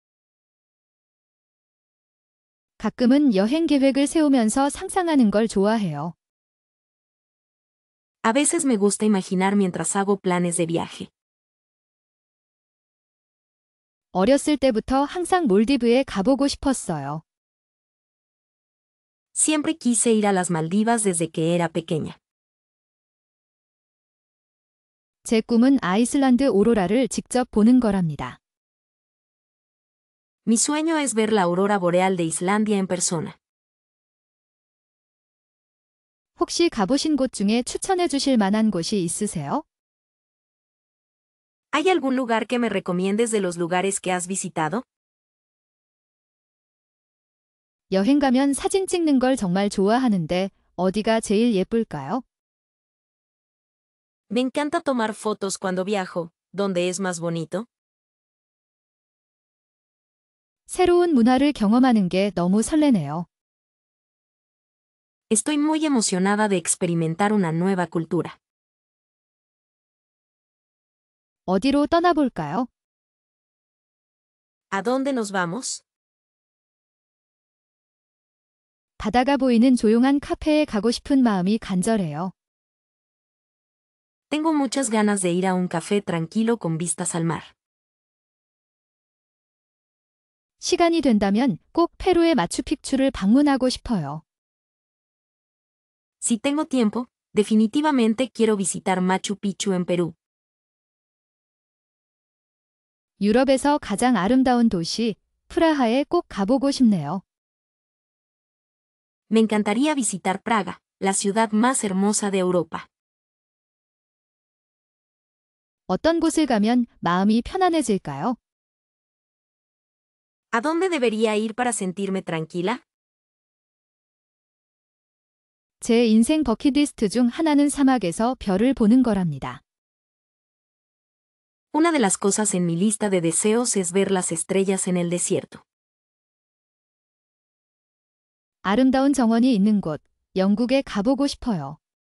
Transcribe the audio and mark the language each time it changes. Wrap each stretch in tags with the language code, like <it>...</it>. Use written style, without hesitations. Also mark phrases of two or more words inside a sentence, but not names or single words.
<ko>가끔은 여행 계획을 세우면서 상상하는 걸 좋아해요.</ko> <es>A veces me gusta imaginar mientras hago planes de viaje.</es> <ko>어렸을 때부터 항상 몰디브에 가보고 싶었어요.</ko> <es>Siempre quise ir a las Maldivas desde que era pequeña.</es> <ko>제 꿈은 아이슬란드 오로라를 직접 보는 거랍니다.</ko> <es>Mi sueño es ver la aurora boreal de Islandia en persona.</es> <ko>혹시 가보신 곳 중에 추천해 주실 만한 곳이 있으세요?</ko> <es>¿Hay algún lugar que me recomiendes de los lugares que has visitado?</es> <ko>여행 가면 사진 찍는 걸 정말 좋아하는데 어디가 제일 예쁠까요?</ko> <es>Me encanta tomar fotos cuando viajo. ¿Dónde es más bonito?</es> <ko>새로운 문화를 경험하는 게 너무 설레네요.</ko> <es>Estoy muy emocionada de experimentar una nueva cultura.</es> <ko>어디로 떠나볼까요?</ko> <es>¿A dónde nos vamos?</es> <ko>바다가 보이는 조용한 카페에 가고 싶은 마음이 간절해요.</ko> <es>Tengo muchas ganas de ir a un café tranquilo con vistas al mar.</es> <ko>시간이 된다면 꼭 페루의 마추픽추를 방문하고 싶어요.</ko> <es>Si tengo tiempo, definitivamente quiero visitar Machu Picchu en Perú.</es> <ko>유럽에서 가장 아름다운 도시 프라하에 꼭 가보고 싶네요.</ko> <es>Me encantaría visitar Praga, la ciudad más hermosa de Europa.</es> <ko>어떤 곳을 가면 마음이 편안해질까요?</ko> <es>¿A dónde debería ir para sentirme tranquila?</es> <ko>제 인생 버킷리스트 중 하나는 사막에서 별을 보는 거랍니다.</ko> <es>Una de las cosas en mi lista de deseos es ver las estrellas en el desierto.</es> <ko>아름다운 정원이 있는 곳, 영국에 가보고 싶어요.</ko>